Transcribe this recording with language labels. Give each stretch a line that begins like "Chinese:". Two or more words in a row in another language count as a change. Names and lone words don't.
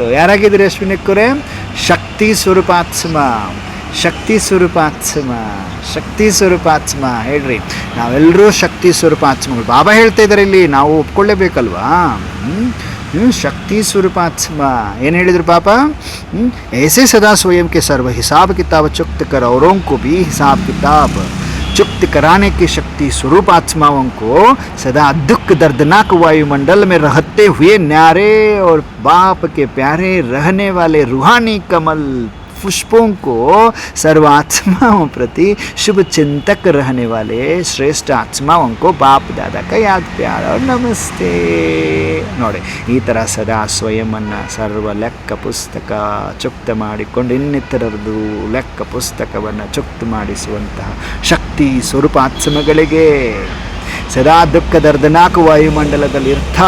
Kannada: ಯಾರಾಗಿದ್ದೀರಿ ಅಶ್ವಿನಿಕ್ಕೂರೇ? ಶಕ್ತಿ ಸ್ವರೂಪಾತ್ಮ, ಶಕ್ತಿ ಸ್ವರೂಪಾತ್ಮ ಹೇಳ್ರಿ. ನಾವೆಲ್ಲರೂ ಶಕ್ತಿ ಸ್ವರೂಪಾತ್ಮಗಳು. ಬಾಬಾ ಹೇಳ್ತಾ ಇದ್ದಾರೆ ಇಲ್ಲಿ, ನಾವು ಒಪ್ಕೊಳ್ಳೇಬೇಕಲ್ವಾ? ಶಕ್ತಿ ಸ್ವರೂಪಾತ್ಮ ಏನು ಹೇಳಿದ್ರು ಪಾಪ?
Hindi: ऐसे सदा स्वयं के सर्व हिसाब किताब चुक्त कर औरों को भी हिसाब किताब चुक्त कराने की शक्ति स्वरूप आत्माओं को सदा दुख दर्दनाक वायुमंडल में रहते हुए न्यारे और बाप के प्यारे रहने वाले रूहानी कमल पुष्पों को सर्व आत्माओं प्रति शुभ चिंतक रहने वाले श्रेष्ठ आत्माओं को बाप दादा का याद प्यार और नमस्ते.
Kannada: ನೋಡಿ, ಈ ಥರ ಸದಾ ಸ್ವಯಮನ್ನು ಸರ್ವ ಲೆಕ್ಕ ಪುಸ್ತಕ ಚುಕ್ತ ಮಾಡಿಕೊಂಡು ಇನ್ನಿತರದ್ದು ಲೆಕ್ಕ ಪುಸ್ತಕವನ್ನು ಚುಕ್ತ ಮಾಡಿಸುವಂತಹ ಶಕ್ತಿ ಸ್ವರೂಪ ಆತ್ಮಗಳಿಗೆ ಸದಾ ದುಃಖ ದರ್ದನಾಕ ವಾಯುಮಂಡಲದಲ್ಲಿ ಇರ್ತಾ